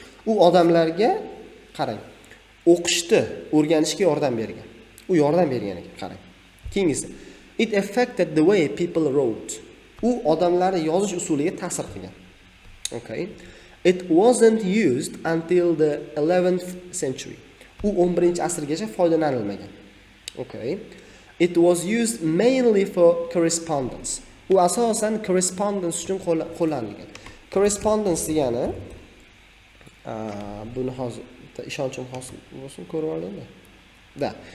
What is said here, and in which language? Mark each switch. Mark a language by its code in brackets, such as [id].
[uz] U odamlarga qarang, o'qishni o'rganishga yordam bergan. U yordam bergan ekan, qarang. Keyingisi, [en] it affected the way people wrote. [uz] U odamlarning yozish usuliga ta'sir qilgan. [en] Okay. It wasn't used until the 11th century. [uz] U 11-asrgacha foydalanilmagan. [en] Okay. It was used mainly for correspondence. [uz] U asosan correspondence uchun qo'llanilgan. Correspondence degani buni hozir ishonchim hosil bo'lsin, ko'rib oldingmi? Da.